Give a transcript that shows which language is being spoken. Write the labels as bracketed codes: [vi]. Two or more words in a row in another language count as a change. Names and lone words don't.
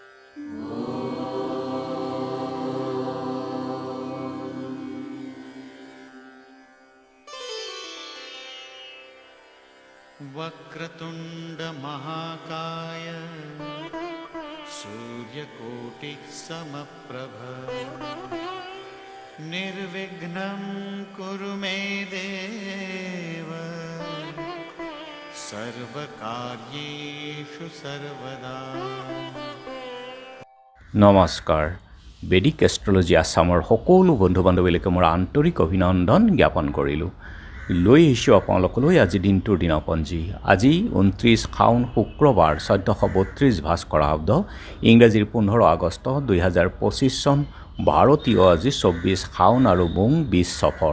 [sa] वक्रतुंड महाकाय सूर्यकोटि समप्रभ निर्विघ्नं कुरु मे देव सर्वकार्येषु सर्वदा। [as] নমস্কাৰ বেদিক এষ্ট্ৰলজি আসামৰ সকলো বন্ধু বান্ধৱীলৈকে মোৰ আন্তৰিক অভিনন্দন জ্ঞাপন কৰিলোঁ। লৈ আহিছোঁ আপোনালোকলৈ আজি দিনটোৰ দিনপঞ্জী। আজি 29 শাওন শুক্ৰবাৰ 1432 ভাস্কৰ শব্দ ইংৰাজীৰ 15 আগষ্ট 2025 চন ভাৰতীয় আজি 24 শাওন আৰু বুং 20 সফৰ।